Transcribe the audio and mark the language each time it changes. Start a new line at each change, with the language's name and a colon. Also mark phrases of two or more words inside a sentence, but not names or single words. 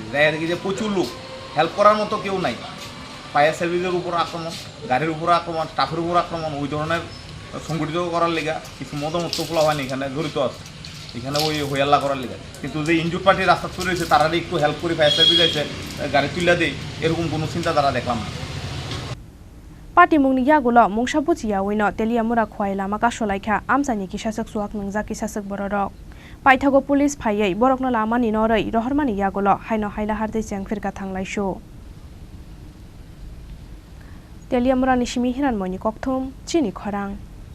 Bangla: দেখা দেখি যে প্রচুর লোক হেল্প করার মতো কেউ নাই।
English: fire service-er
Bangla: উপর আক্রমণ, গাড়ির উপর আক্রমণ, স্টাফের উপর আক্রমণ, ওই ধরনের সংগঠিত করার লেগা কিছু মদমত্তগুলো হয়নি এখানে জড়িত আছে, এখানে ওই হইয়াল্লা করার লেগা। কিন্তু যে
English: injured party
Bangla: রাস্তা চলে রয়েছে তারা একটু হেল্প করে
English: fire service
Bangla: আছে গাড়ি তুলে দেয় এরকম কোনো চিন্তা তারা দেখলাম না।
Kok Borok: Pati mungni yagolo mungsa bujiya wino Teliamura khwaila maka solaikha amsani kisasak suak nungja kisasak bororok paithago police phaiei borokno lamani norei rohormani yagolo haino haila hardei jangfirka thanglaisu Teliamura nishimi hiranmoni kokthum Chini Khorang